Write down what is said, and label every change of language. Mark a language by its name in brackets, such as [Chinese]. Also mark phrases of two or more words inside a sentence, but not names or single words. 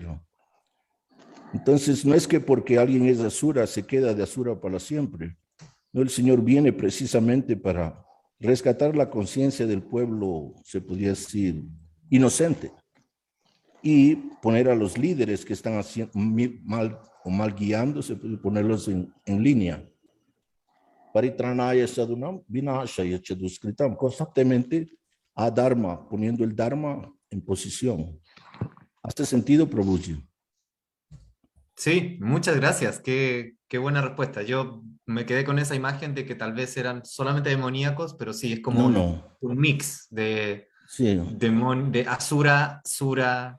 [Spanish] Entonces, no es que porque alguien es asura, se queda de asura para siempre. No, el Señor viene precisamente para rescatar la conciencia del pueblo, se podría decir, inocente, y poner a los líderes que están haciendo mal guiándose, ponerlos en línea. [Sanskrit] Paritranaya sadunam vinashaya chaduskritam, [Spanish] constantemente a Dharma, poniendo el Dharma en posición. ¿Hace sentido, Prabhuji? Sí, muchas gracias. Qué buena respuesta. Yo me quedé con esa imagen de que tal vez eran solamente demoníacos, pero sí, es como un mix de Asura, Sura.